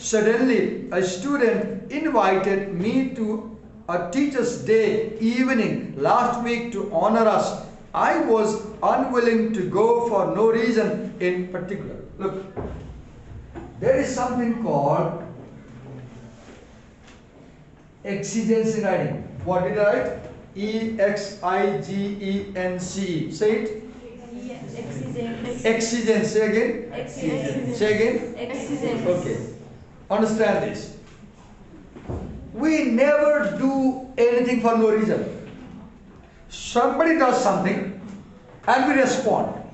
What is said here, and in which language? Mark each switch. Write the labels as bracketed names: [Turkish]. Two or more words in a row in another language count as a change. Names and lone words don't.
[English] Suddenly, a student invited me to a teacher's day evening last week to honor us. I was unwilling to go for no reason in particular. Look, there is something called exigence in writing. What did I write? E-X-I-G-E-N-C-E. Say it. Exigence. Exigence. Say again. Exigence. Say again. Exigence. Okay. Understand this. We never do anything for no reason. Somebody does something and we respond.